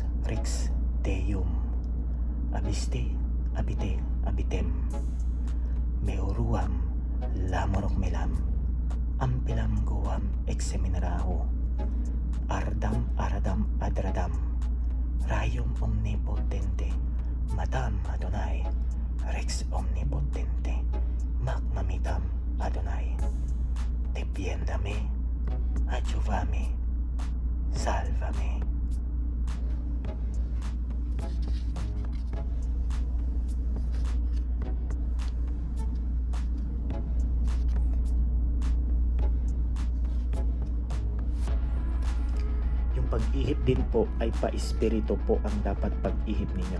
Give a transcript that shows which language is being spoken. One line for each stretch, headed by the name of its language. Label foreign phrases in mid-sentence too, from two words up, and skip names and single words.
Latin: Rex Deum, abiste, abite, abitem, meoruam, lamorok melam, ampilam guam exeminarao, ardam aradam adradam, Rayum omnipotente, Matam Adonai, Rex omnipotente, Macmamitam Adonai, defiéndame, ayúdame, sálvame.
Filipino: Yung pag-ihip din po ay pa-espiritu po ang dapat pag-ihip ninyo.